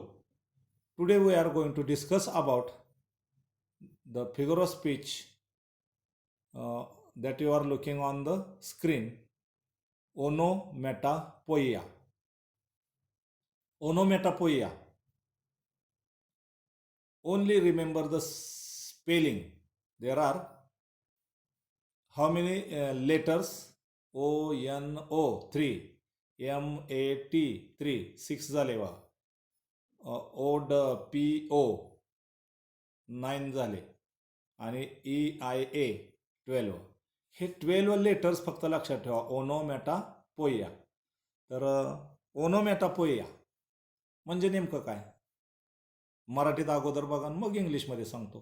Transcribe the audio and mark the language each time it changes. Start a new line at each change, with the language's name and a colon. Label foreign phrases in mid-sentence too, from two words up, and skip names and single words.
English: Today we are going to discuss about the figure of speech that you are looking on the screen, onomatopoeia. Onomatopoeia. Only remember the spelling. There are how many letters? O-N-O 3,
Marathi: M-A-T 3, 6 झाले वा. O-D-P-O 9 झाले आणि E-I-A 12. हे 12 लेटर्स फक्त लक्षात ठेवा. ओनोमॅटापोइया. तर ओनोमॅटापोइया म्हणजे नेमकं काय? मराठीत अगोदर बघा मग इंग्लिशमध्ये सांगतो.